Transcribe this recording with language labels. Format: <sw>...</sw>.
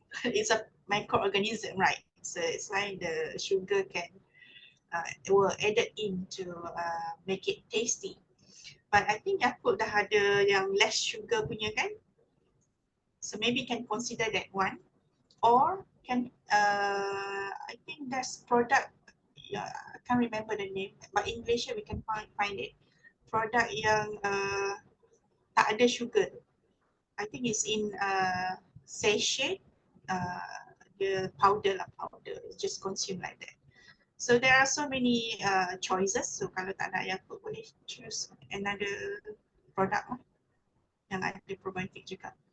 <en>It's a microorganism, right? So it's like the sugar can will added in to make it tasty. But I think Yakult</en> <ms>dah ada yang</ms> <en>less sugar</en> <ms>punya kan?</ms> <en>So maybe can consider that one, or can I think there's product. Yeah, I can't remember the name, but in Malaysia we can find it.</en> <ms>Product yang tak ada sugar.</ms> <en>I think it's in sachet. The powder, just consume like that. So there are so many choices.</en> <ms>So kalau tak nak Yakult boleh</ms> <en>choose another product</en> <ms>yang ada probiotic juga.</ms>